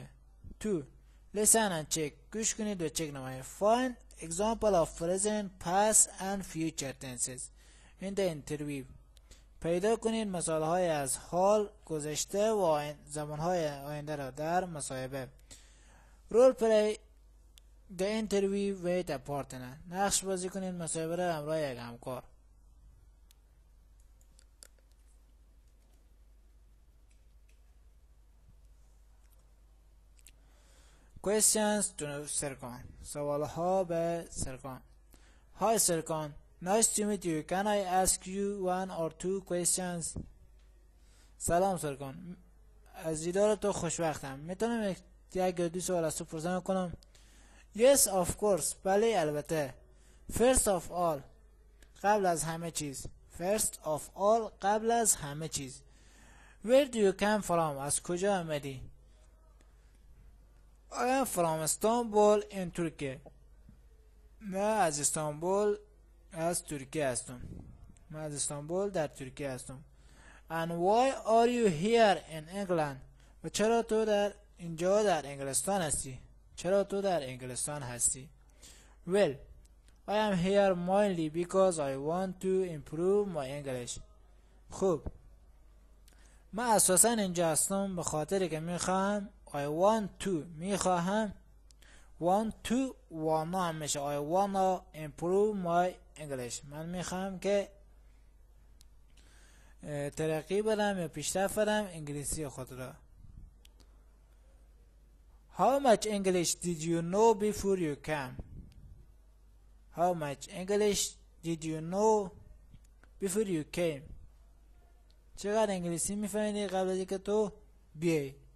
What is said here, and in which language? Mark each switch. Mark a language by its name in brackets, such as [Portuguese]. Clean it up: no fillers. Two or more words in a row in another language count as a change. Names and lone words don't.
[English] 2. Listen and check. [Persian] گوش کنید و چک نمایید. [English] Find example of present, past and future tenses in the interview. [Persian] پیدا کنید مثالهای از حال، گذشته و زمانهای آینده را در مصاحبه. [English] Role play the interview with a partner. [Persian] نقش بازی کنید مصاحبه را همراه یک همکار. [English] Questions to Serkan. [Persian] سوالها به سرکان. [English] Hi Serkan, nice to meet you. Can I ask you 1 or 2 questions? [Persian] سلام سرکان، از دیدار تو خوشوقتم. میتونم یک یا 2 سوال از تو پرسش کنم؟ [English] Yes of course. [Persian] بله البته. [English] First of all. [Persian] قبل از همه چیز. [English] First of all. [Persian] قبل از همه چیز. [English] Where do you come from? [Persian] از کجا آمدی؟ [English] I am from Istanbul in Turkey. [Persian] من از استانبول از ترکیه هستم. من از استانبول در ترکیه هستم. [English] And why are you here in England? [Persian] و چرا تو در اینجا در انگلستان هستی؟ چرا تو در انگلستان هستی؟ [English] Well, I am here mainly because I want to improve my English. [Persian] خوب. من اساسا اینجا هستم به خاطر که میخواهم [English] I want to [Persian] میخواهم [English] want to [Persian] وانا هم میشه [English] I wanna improve my English. [Persian] من میخواهم که ترقی بدم یا پیشرفت بدم انگلیسی خود را. [English] How much English did you know before you came? How much English did you know before you came? [Persian] چقدر انگلیسی میفهمیدی قبل از اینکه تو بیای؟